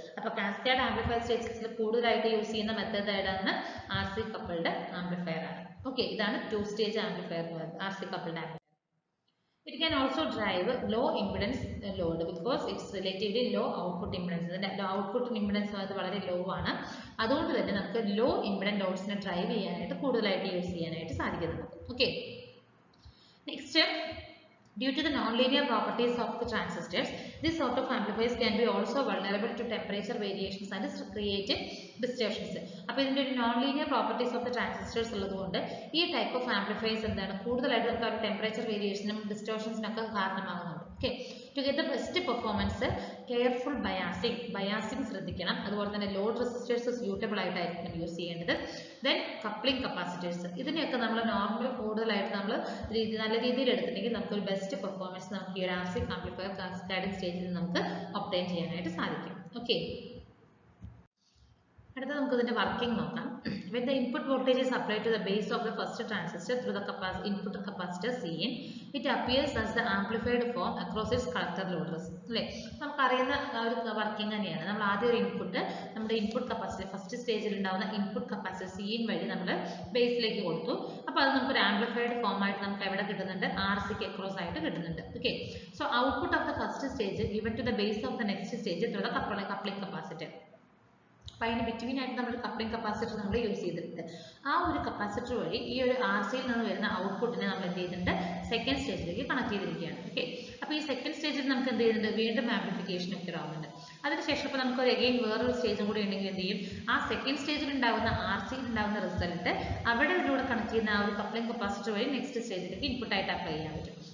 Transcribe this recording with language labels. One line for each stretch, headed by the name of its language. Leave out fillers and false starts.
Malayalam: അപ്പോൾ cascade amplifier stagesൽ കൂടുതലായിട്ട് use ചെയ്യുന്ന മെത്തേഡ് ഏതാണ്, RC coupled amplifier ആണ്. ഓക്കെ, ഇതാണ് 2 stage amplifier RC coupled amplifier.
English: It can also drive low impedance load because it's relatively low output impedance. The output impedance
Malayalam: അത് വളരെ low ആണ്. അതുകൊണ്ട് തന്നെ നമുക്ക് low impedance ലോഡ്സിനെ ഡ്രൈവ് ചെയ്യാനായിട്ട് കൂടുതലായിട്ട് യൂസ് ചെയ്യാനായിട്ട് സാധിക്കുന്നു.
English: Okay, next, due to the non-linear properties of the transistors, this sort of amplifiers can be also vulnerable to temperature variations and create distortions.
Malayalam: അപ്പോൾ ഇതിന്റെ ഒരു
English: non-linear properties of the transistors
Malayalam: ഉള്ളതുകൊണ്ട് ഈ type of amplifiers എന്താണ് കൂടുതലായിട്ട് നമുക്ക് temperature വേരിയേഷനും ഡിസ്റ്റോർഷൻസിനും ഒക്കെ കാരണമാകുന്നുണ്ട്. Okay,
English: to get the best performance careful biasing
Malayalam: ശ്രദ്ധിക്കണം. അതുപോലെ തന്നെ ലോഡ് റെസിസ്റ്റേഴ്സ് സ്യൂട്ടബിൾ ആയിട്ടായിരിക്കും യൂസ് ചെയ്യേണ്ടത്. ദെൻ കപ്ലിംഗ് കപ്പാസിറ്റേഴ്സ്, ഇതിനെയൊക്കെ നമ്മൾ നോർമൽ കൂടുതലായിട്ട് നമ്മൾ നല്ല രീതിയിൽ എടുത്തിട്ടുണ്ടെങ്കിൽ നമുക്ക് ഒരു ബെസ്റ്റ് പെർഫോമൻസ് നമുക്ക് ഈ ഒരു RC ആംപ്ലിഫയർ കാസ്കേഡിംഗ് സ്റ്റേജിൽ നമുക്ക് ഒബ്റ്റെയിൻ ചെയ്യാനായിട്ട് സാധിക്കും. ഓക്കെ, അടുത്ത നമുക്ക് ഇതിന്റെ വർക്കിംഗ് നോക്കാം.
English: When the input voltage is applied to the base of the first transistor through the input capacitor Cin, it appears as the amplified form across its collector load resistance.
Malayalam: അല്ലേ, നമുക്കറിയുന്ന ഒരു working തന്നെയാണ്. നമ്മൾ ആദ്യം ഒരു input നമ്മുടെ input capacity first സ്റ്റേജിൽ ഉണ്ടാവുന്ന ഇൻപുട്ട് കപ്പാസിറ്റി Cin വഴി നമ്മൾ ബേസിലേക്ക് കൊടുത്തു. അപ്പോൾ അത് നമുക്ക് ഒരു ആംപ്ലിഫൈഡ് ഫോം ആയിട്ട് നമുക്ക് എവിടെ കിട്ടുന്നുണ്ട്, RCക്ക് അക്രോസ് ആയിട്ട് കിട്ടുന്നുണ്ട്.
English: Okay, so output of the first stage given to the base of the next stage through the coupling capacitor.
Malayalam: അപ്പോൾ അതിന് ബിറ്റ്വീൻ ആയിട്ട് നമ്മൾ കപ്ലിംഗ് കപ്പാസിറ്റർ നമ്മൾ യൂസ് ചെയ്തിട്ടുണ്ട്. ആ ഒരു കപ്പാസിറ്റർ വഴി ഈ ഒരു RCയിൽ നിന്ന് വരുന്ന ഔട്ട്പുട്ടിനെ നമ്മൾ എന്ത് ചെയ്തിട്ടുണ്ട്, സെക്കൻഡ് സ്റ്റേജിലേക്ക് കണക്ട് ചെയ്തിരിക്കുകയാണ്. ഓക്കെ, അപ്പോൾ ഈ സെക്കൻഡ് സ്റ്റേജിൽ നമുക്ക് എന്ത് ചെയ്യുന്നുണ്ട്, വീണ്ടും ആംപ്ലിഫിക്കേഷൻ ഒക്കെ ആവുന്നുണ്ട്. അതിനുശേഷം ഇപ്പോൾ നമുക്ക് അഗെയിൻ വേറൊരു സ്റ്റേജും കൂടി ഉണ്ടെങ്കിൽ എന്ത് ചെയ്യും, ആ സെക്കൻഡ് സ്റ്റേജിൽ ഉണ്ടാകുന്ന RCയിൽ ഉണ്ടാകുന്ന റിസൾട്ട് അവിടെ ഇതിലൂടെ കണക്ട് ചെയ്യുന്ന ആ ഒരു കപ്ലിംഗ് കപ്പാസിറ്റർ വഴി നെക്സ്റ്റ് സ്റ്റേജിലേക്ക് ഇൻപുട്ട് ആയിട്ട് അപ്ലൈ ചെയ്യാൻ പറ്റും.